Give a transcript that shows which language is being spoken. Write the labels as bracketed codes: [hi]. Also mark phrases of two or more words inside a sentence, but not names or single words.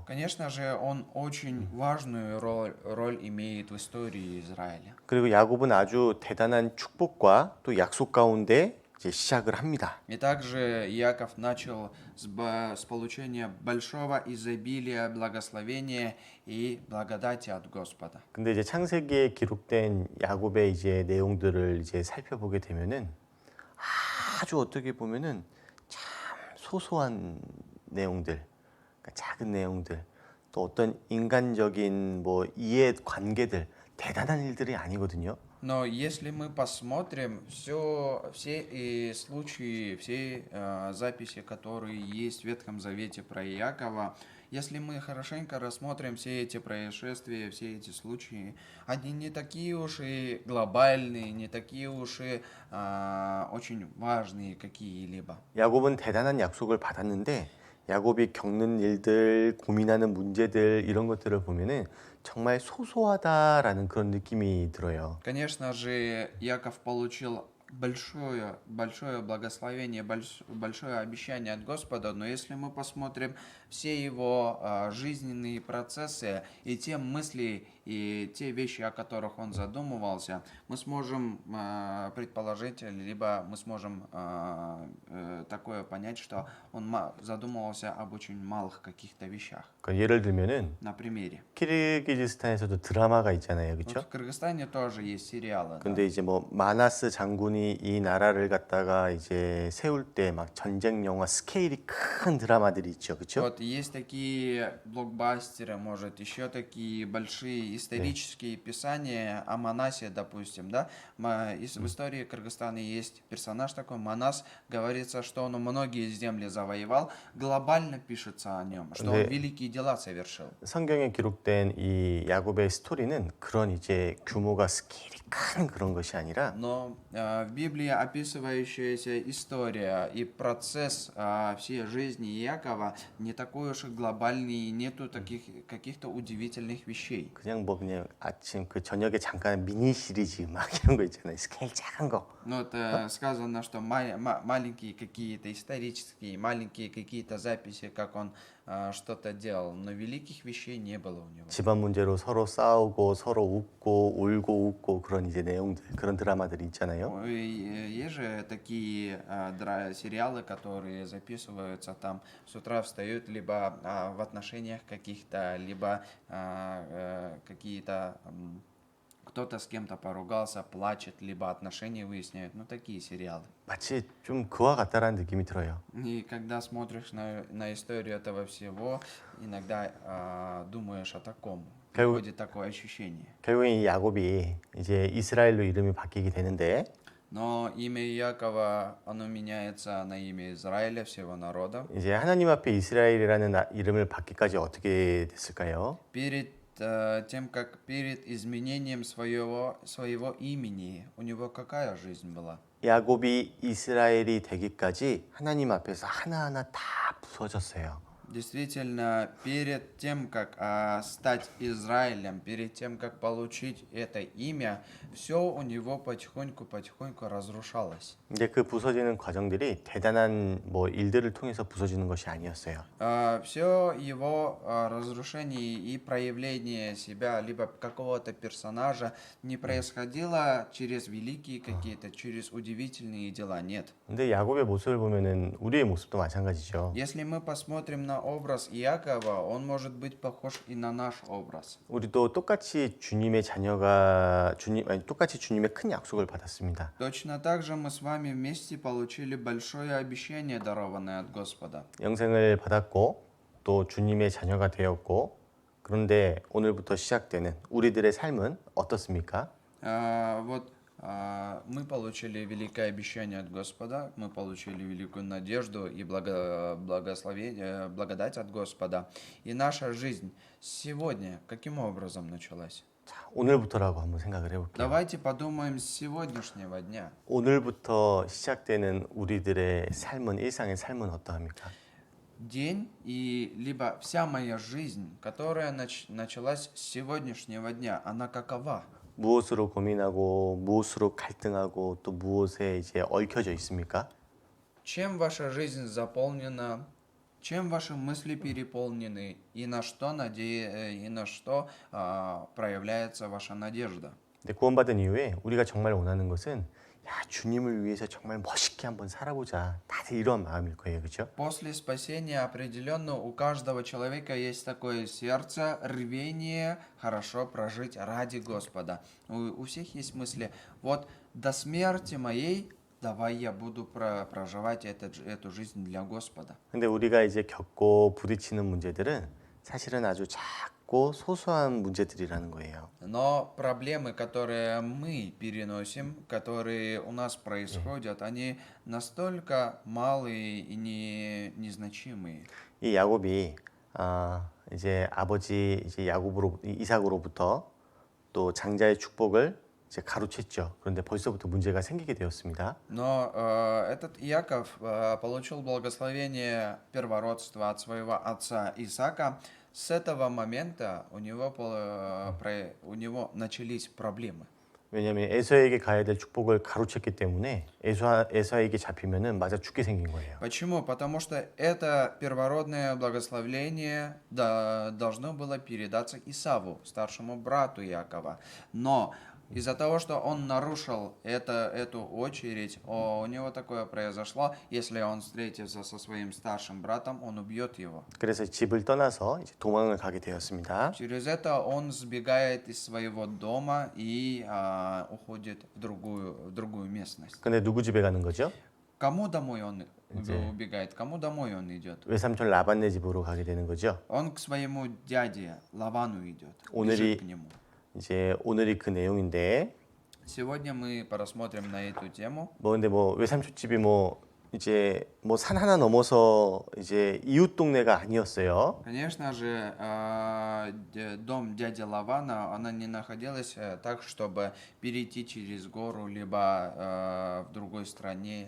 [ru] Конечно же, он очень важную роль имеет в истории Израиля. [ko] 그리고 야곱은 아주 대단한 축복과 또 약속 가운데 이제 시작을 합니다. [ru] И также Иаков начал с получения большого изобилия, благословения и благодати от Господа. [ko] 근데 이제 창세기에 기록된 야곱의 이제 내용들을 이제 살펴보게 되면은 아주 어떻게 보면은 참 소소한 내용들, 그러니까 작은 내용들, 또 어떤 인간적인 뭐 이해 관계들, 대단한 일들이 아니거든요. [ru] Но если мы посмотрим все случаи, все записи, которые есть в Ветхом Завете про Иакова, если мы хорошенько рассмотрим все эти происшествия, все эти случаи, они не такие уж и глобальные, не такие уж и очень важные какие-либо. [ko] 야곱은 대단한 약속을 받았는데 야곱이 겪는 일들, 고민하는 문제들 이런 것들을 보면은 정말 소소하다라는 그런 느낌이 들어요. [ru] Конечно же, Яков получил большое благословение, большое обещание от Господа, но если мы посмотрим все его жизненные процессы и те мысли и те вещи, о которых он задумывался, мы сможем предположить, либо мы сможем такое понять, что он задумывался об очень малых каких-то вещах. [ko] 그러니까 예를 들면은 [ru] На примере. [ko] 키르기즈스탄에서도 드라마가 있잖아요, [ru] Вот [ko] 그렇죠? [ru] в Кыргызстане тоже есть сериалы. Да. [ko] 근데 이제 뭐 마나스 장군이 이 나라를 갖다가 이제 세울 때 막 전쟁 영화 스케일이 큰 드라마들이 있죠, 그렇죠? [ru] Вот есть такие блокбастеры, может, еще такие большие исторические писания о Манасе, допустим, да. В истории Кыргызстана есть персонаж такой, Манас, говорится, что он многие земли завоевал, глобально пишется о нем, что он [ko] 네. [ru] великие дела совершил. [ko] 성경에 기록된 이 야곱의 스토리는 그런 이제 규모가 스케일이 큰 그런 것이 아니라 [ru] Но в Библии описывающаяся история и процесс всей жизни Иакова не такой уж и глобальный, нету таких каких-то удивительных вещей. [ko] 그냥 아침 그 저녁에 잠깐 미니 시리즈 막 이런 거 있잖아요. 스케일 작은 거. [ru] Но это сказано, что маленькие какие-то исторические, маленькие какие-то записи, как он что-то делал, но великих вещей не было у него. [ko] 집안 문제로 서로 싸우고 서로 웃고 울고 웃고 그런 이제 내용들 그런 드라마들이 있잖아요. [ru] Есть же такие сериалы, которые записываются там, с утра встают либо в отношениях каких-то, либо какие-то кто-то с кем-то поругался, плачет, либо отношения выясняют. Ну, такие сериалы. [ko] 마치 좀 그와 같다라는 느낌이 들어요. [ru] И когда смотришь на историю этого всего, иногда думаешь о таком. Приходит такое ощущение. [ko] 결국엔 이 야곱이 이제 이스라엘로 이름이 바뀌게 되는데 [ru] Но имя Иакова, оно меняется на имя Израиля, всего народа. [ko] 이제 하나님 앞에 이스라엘이라는 이름을 받기까지 어떻게 됐을까요? [ru] Перед изменением своего имени, у него какая жизнь была? [ko] 야곱이 이스라엘이 되기까지 하나님 앞에서 하나하나 다 부서졌어요. [ru] Действительно, перед тем, как стать Израилем, перед тем, как получить это имя, все у него потихоньку разрушалось. [ko] 근데 그 부서지는 과정들이 대단한 뭐 일들을 통해서 부서지는 것이 아니었어요. [ru] Все его разрушение и проявление себя, либо какого-то персонажа, не происходило через великие какие-то, через удивительные дела, нет. [ko] 근데 야곱의 모습을 보면은 우리의 모습도 마찬가지죠. [ru] Если мы посмотрим на образ Иакова, он может быть похож и на наш образ. [ko] 우리도 똑같이 똑같이 주님의 큰 약속을 받았습니다. [ru] Точно так же мы с вами вместе получили большое обещание, дарованное от Господа. [ko] 영생을 받았고 또 주님의 자녀가 되었고 그런데 오늘부터 시작되는 우리들의 삶은 어떻습니까? [ru] Мы получили великое обещание от Господа, мы получили великую надежду и благословение, благодать от Господа. И наша жизнь сегодня каким образом началась? [ko] 자, 오늘부터라고 한번 생각을 해볼게요. [ru] Давайте подумаем с сегодняшнего дня. [ko] 오늘부터 시작되는 우리들의 삶은 일상의 삶은 어떠합니까? [ru] День и либо вся моя жизнь, которая началась с сегодняшнего дня, она какова? [ko] 무엇으로 고민하고 무엇으로 갈등하고 또 무엇에 이제 얽혀져 있습니까? [ru] Чем ваша жизнь заполнена? Чем ваши мысли переполнены? И на что проявляется ваша надежда? [ko] 근데 구원받은 이후에 우리가 정말 원하는 것은 야, 주님을 위해서 정말 멋있게 한번 살아보자. 다들 이런 마음일 거예요, 그렇죠? [ru] После спасения определенно у каждого человека есть такое сердце, рвение хорошо прожить ради Господа. У всех есть мысли, вот до смерти моей давай я буду проживать эту жизнь для Господа. [ko] 근데 우리가 이제 겪고 부딪히는 문제들은 사실은 아주 작고 소소한 문제들이라는 거예요. [ru] Но проблемы, которые мы переносим, которые у нас происходят, они настолько малые и незначимые. [ko] 이 야곱이 이제 아버지 이제 이삭으로부터 또 장자의 축복을 이제 가로챘죠. 그런데 벌써부터 문제가 생기게 되었습니다. [ru] Но этот Иаков получил благословение первородства от своего отца Исаака. С этого момента у него начались проблемы. [ko] 왜냐하면 에서에게 가야 될 축복을 가로챘기 때문에 에서에게 잡히면은 맞아 죽게 생긴 거예요. [ru] Почему? Потому что это первородное благословение должно было передаться Исаву, старшему брату Иакова. Но из-за того, что он нарушил эту очередь, у него такое произошло, если он встретится со своим старшим братом, он убьет его. [ko] 그래서 집을 떠나서 이제 도망을 가게 되었습니다. [ru] Через это он сбегает из своего дома и уходит в другую местность. [ko] 근데 누구 집에 가는 거죠? [ru] Кому домой он убегает? Кому домой он идет? [ko] 외삼촌 라반네 집으로 가게 되는 거죠. [ru] Он к своему дяде Лавану идет, [ko] 오늘이 [ru] бежит к нему. [ko] 이제 오늘이 그 내용인데 [ru] Сегодня мы посмотрим на эту тему. [ko] 근데 외삼촌 집이 이제 산 하나 넘어서 이제 이웃 동네가 아니었어요. [ru] Конечно же, дом дяди Лавана, она не находилась так, чтобы перейти через гору, либо в другой стране.